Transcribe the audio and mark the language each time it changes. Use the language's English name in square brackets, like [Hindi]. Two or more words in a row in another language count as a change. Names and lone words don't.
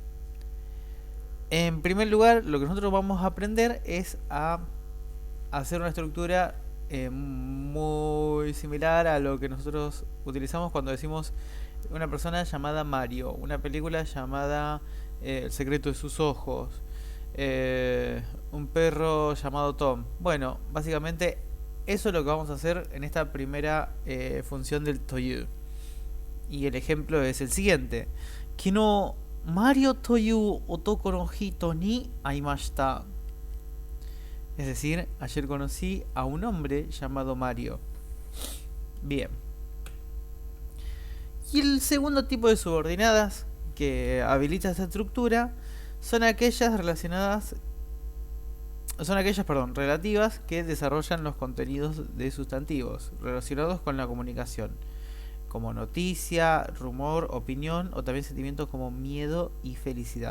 [Spanish] En primer lugar, lo que nosotros vamos a aprender es a hacer una estructura muy similar a lo que nosotros utilizamos cuando decimos una persona llamada Mario, una película llamada El secreto de sus ojos, un perro llamado Tom. Bueno, básicamente eso es lo que vamos a hacer en esta primera función del toyu. Y el ejemplo es el siguiente. [Japanese] 昨日マリオという男の人に会いました. [Spanish] Es decir, ayer conocí a un hombre llamado Mario. Bien. Y el segundo tipo de subordinadas que habilita esta estructura son aquellas relacionadas son aquellas, relativas que desarrollan los contenidos de sustantivos relacionados con la comunicación, como noticia, rumor, opinión o también sentimientos como miedo y felicidad.